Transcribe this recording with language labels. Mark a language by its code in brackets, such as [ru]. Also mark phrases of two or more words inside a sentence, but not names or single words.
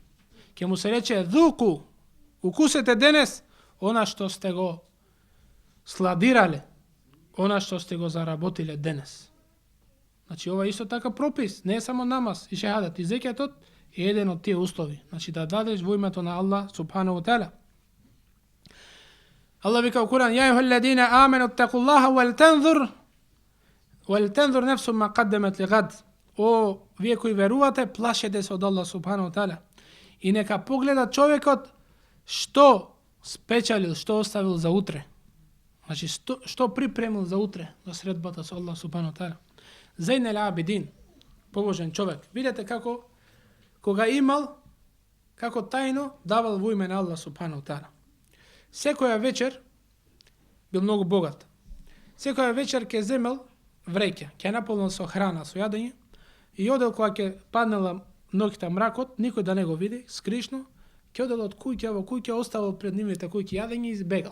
[mk] Ќе му се рече ذوقوا, укусете денес она што сте го складирале, она што сте го заработиле денес. Значи ова е исто така пропис, не е само намаз и шехадат, и зекјатот е еден од тие услови. Значи да дадеш во името на [ar] الله سبحانه وتعالى. [mk] Аллах вика во Куран: [ar] "يا أيها الذين آمنوا اتقوا الله ولتنظر نفس ما قدمت لغد." [mk] О, вие кои верувате, плашете се од [ar] الله سبحانه وتعالى. [mk] И нека погледа човекот што спечалил, што оставил за утре. Значи што припремил за утре, за средбата со [ar] الله سبحانه وتعالى. [mk] Зейнел абидин, побожен човек. Видете како кога имал, како тајно давал во име на [ar] الله سبحانه وتعالى. [mk] Секоја вечер бил многу богат. Секоја вечер ќе земел вреќа, ќе наполнил со храна, со јадење и одел кога ќе паднела ноќта мракот, никој да не го види, скришно, ќе одел од куќа во куќа, оставил пред нивните куќи јадење и избегал.